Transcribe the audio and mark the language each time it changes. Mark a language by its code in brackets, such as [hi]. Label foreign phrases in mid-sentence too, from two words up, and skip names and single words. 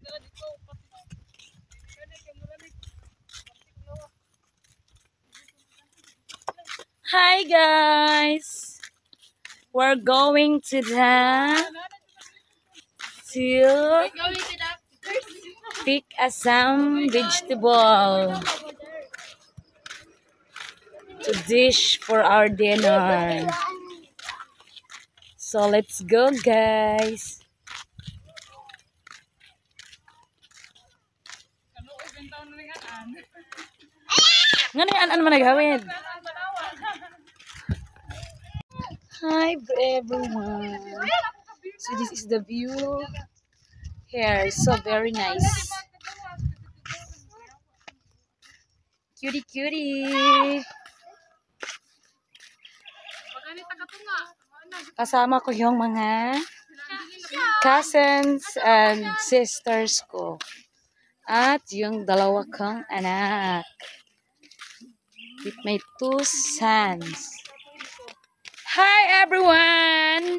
[en] Hi guys, we're going to pick some vegetable to dish for our dinner. So let's go guys. [tl] Ano man nagawin? [en] Hi everyone. So this is the view here. So very nice. Cutie cutie. [tl] Kasama ko yung mga [en] cousins and sisters [tl] ko. At yung dalawa kong anak. [en] With my 2 sons. Hi everyone!